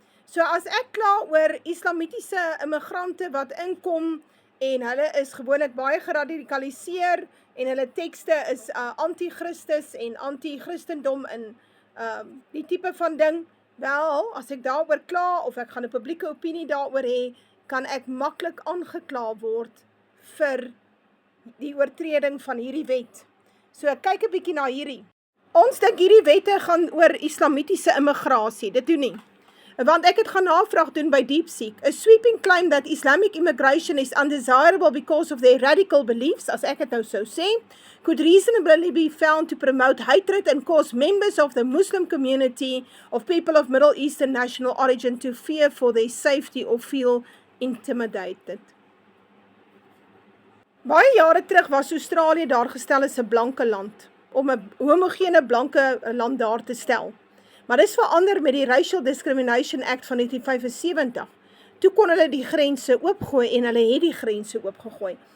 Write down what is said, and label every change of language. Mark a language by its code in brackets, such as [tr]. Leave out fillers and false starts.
[af] So as ek kla oor islamitiese immigrante wat inkom en hulle is gewoonlik baie geradikaliseer en hulle tekste is anti-Christus en anti-Christendom in die tipe van ding, wel, as ek daaroor kla of ek gaan 'n publieke opinie daaroor hê, kan ek maklik aangekla word vir die oortreding van hierdie wet. So kyk 'n bietjie na hierdie. Ons dink hierdie wette gaan oor islamitiese immigrasie, dit doen nie. Want ek het gaan navraag doen by DeepSeek. [en] A sweeping claim that Islamic immigration is undesirable because of their radical beliefs, [af] as ek het nou sou sê, [en] could reasonably be found to promote hatred and cause members of the Muslim community of people of Middle Eastern national origin to fear for their safety or feel intimidated. [af] Baie jare terug was Australië daar gestel as 'n blanke land, om 'n homogene blanke land daar te stel. Maar dis verander met die Racial Discrimination Act van 1975. Toe kon hulle die grense oopgooi en hulle het die grense oopgegooi.